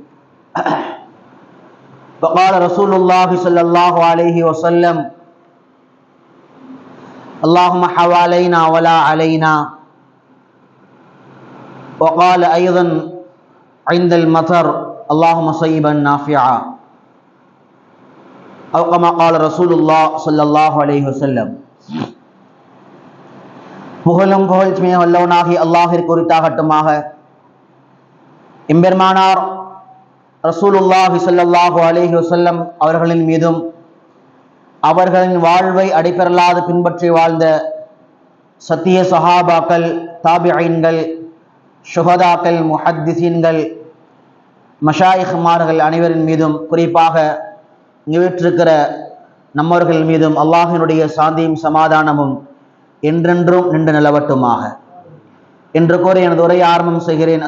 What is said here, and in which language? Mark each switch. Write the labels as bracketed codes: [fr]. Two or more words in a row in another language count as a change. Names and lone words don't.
[ar] وقال رسول الله صلى الله عليه وسلم اللهم حوالينا ولا علينا. وقال أيضا عند المطر اللهم صيبا نافعا، أو كما قال رسول الله صلى الله عليه وسلم. [ta] புகழும் புகழ்ச்சியும் வல்லவனாகி அல்லாஹ்விற்கு உரித்தாகட்டுமாக. எம்பெருமானார் [ar] رسول الله صلى الله عليه وسلم [ta] அவர்களின் மீதும் அவர்களின் வாழ்வை அடிப்பெறலாது பின்பற்றி வாழ்ந்த சத்திய சஹாபாக்கள், தாபிஈன்கள், ஷுஹதாக்கள், முஹத்திஸீன்கள், மஷாயிஹ்மார்கள் அனைவரின் மீதும், குறிப்பாக வீற்றிருக்கிற நம்மவர்கள் மீதும் அல்லாஹினுடைய சாந்தியும் சமாதானமும் என்றென்றும் நின்று நிலவட்டுமாக என்று கூறி எனது உரையை ஆரம்பம் செய்கிறேன்.